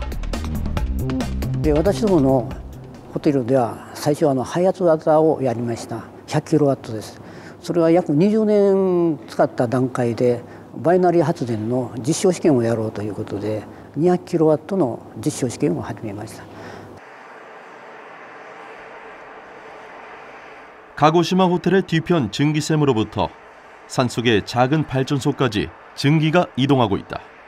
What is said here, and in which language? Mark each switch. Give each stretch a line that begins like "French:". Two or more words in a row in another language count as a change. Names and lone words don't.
Japanese: 私どものホテルでは最初はハイ圧型をやりました。100キロワットです。それは約20年使った段階でバイナリー発電の実証試験をやろうということで200キロワットの実証試験を始めました。
Korean: 가고시마 호텔의 뒤편 증기샘으로부터 산속의 작은 발전소까지 증기가 이동하고 있다.